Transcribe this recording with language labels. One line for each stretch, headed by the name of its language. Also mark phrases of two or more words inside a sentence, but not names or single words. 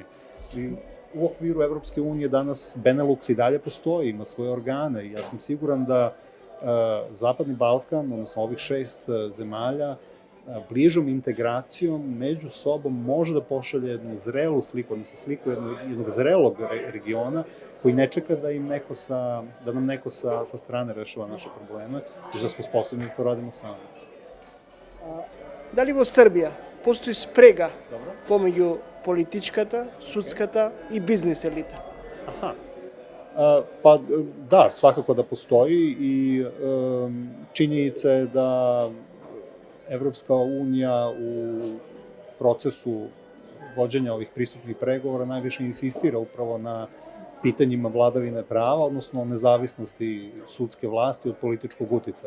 Serbian: U okviru Evropske unije danas Benelux i dalje postoji, ima svoje organe i ja sam siguran da Zapadni Balkan, odnosno ovih 6 zemalja, bližom integracijom među sobom može da pošalje jednu zrelu sliku, odnosno sliku jednog zrelog regiona koji ne čeka da nam neko sa strane rešava naše probleme, već da smo sposobni da to radimo sami.
Macedonian: Дали во Србија постои спрега помеѓу политичката, судската и бизнес елита?
Serbian: Pa da, svakako da postoji i činjenica je da Evropska unija u procesu vođenja ovih pristupnih pregovora najviše insistira upravo na pitanjima vladavine prava, odnosno nezavisnosti sudske vlasti od političkog uticaja.